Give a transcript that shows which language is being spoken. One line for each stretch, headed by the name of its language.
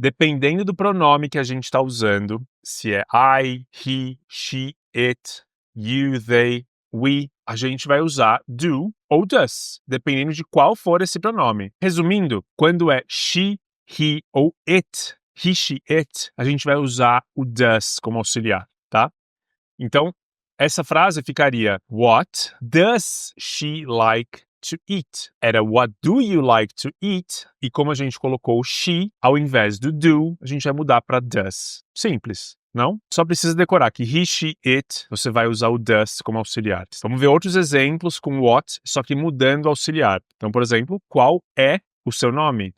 Portuguese: Dependendo do pronome que a gente está usando, se é I, he, she, it, you, they, we, a gente vai usar do ou does, dependendo de qual for esse pronome. Resumindo, quando é she, he ou it, he, she, it, a gente vai usar o does como auxiliar, tá? Então, essa frase ficaria
English: what does she like to eat? Era what do you like to eat?
Portuguese: E como a gente colocou she, ao invés do do, a gente vai mudar para does. Simples, não? Só precisa decorar que he, she, it, você vai usar o does como auxiliar. Vamos ver outros exemplos com what, só que mudando o auxiliar. Então, por exemplo, qual é o seu nome?